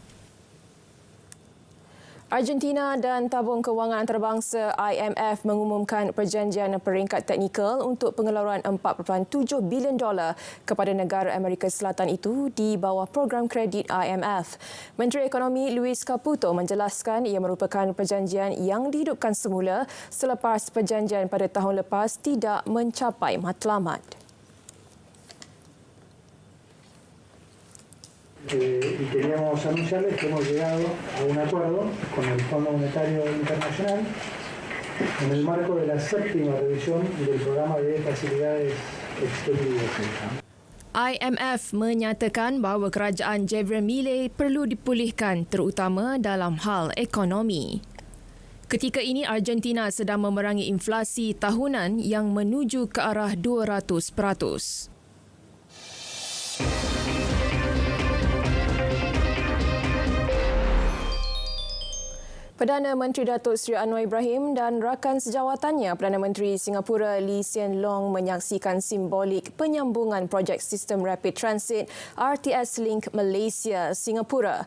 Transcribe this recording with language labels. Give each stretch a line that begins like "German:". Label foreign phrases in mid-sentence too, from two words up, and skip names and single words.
Malay: Argentina dan Tabung Kewangan Antarabangsa IMF mengumumkan perjanjian peringkat teknikal untuk pengeluaran $4.7 bilion kepada negara Amerika Selatan itu di bawah program kredit IMF. Menteri Ekonomi Luis Caputo menjelaskan ia merupakan perjanjian yang dihidupkan semula selepas perjanjian pada tahun lepas tidak mencapai matlamat.
Spanish: Y queríamos anunciarles que hemos llegado a un acuerdo con el Fondo Monetario Internacional en el marco de la séptima revisión del programa de facilidades exteriores.
Malay: IMF menyatakan bahawa kerajaan Javier Milei perlu dipulihkan terutama dalam hal ekonomi. Ketika ini Argentina sedang memerangi inflasi tahunan yang menuju ke arah 200%. Perdana Menteri Datuk Seri Anwar Ibrahim dan rakan sejawatannya Perdana Menteri Singapura Lee Hsien Loong menyaksikan simbolik penyambungan projek Sistem Rapid Transit RTS Link Malaysia-Singapura.